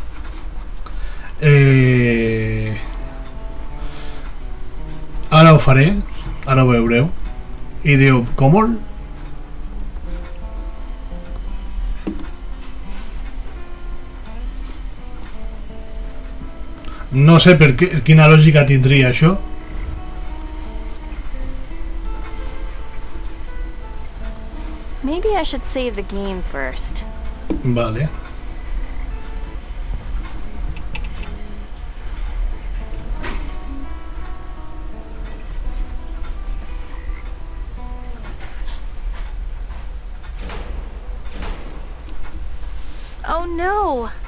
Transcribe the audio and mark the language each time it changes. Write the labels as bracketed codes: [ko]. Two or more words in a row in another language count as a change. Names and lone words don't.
[ca] Ara ho faré, ara ho veureu, i diu, com? No sé per quina lògica tindria això. [en] Maybe I should save the game first. [ca] Vale. [en] Oh no!